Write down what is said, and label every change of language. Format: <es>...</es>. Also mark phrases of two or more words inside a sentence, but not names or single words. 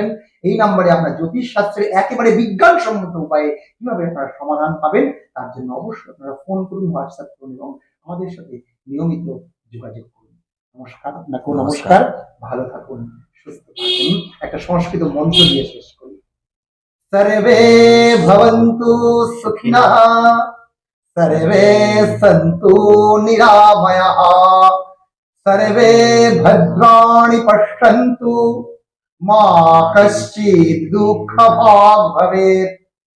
<bn>এই নাম্বারে আপনার জ্যোতিষ শাস্ত্রের একেবারে বিজ্ঞানসম্মত উপায়ে কিভাবে আপনারা সমাধান পাবেন, তার জন্য অবশ্যই আপনারা ফোন করুন, হোয়াটসঅ্যাপ করুন এবং আমাদের সাথে নিয়মিত যোগাযোগ করুন। নমস্কার, আপনাকেও নমস্কার। ভালো থাকুন, সুস্থ থাকুন। একটা সংস্কৃত মন্ত্র দিয়ে শেষ করি।</bn> <sa>সর্বে ভবন্তু সুখিনঃ, सर्वे सन्तु निरामयाः, सर्वे भद्राणि पश्यन्तु, मा कश्चित् दुःखभाग् भवेत्।</sa>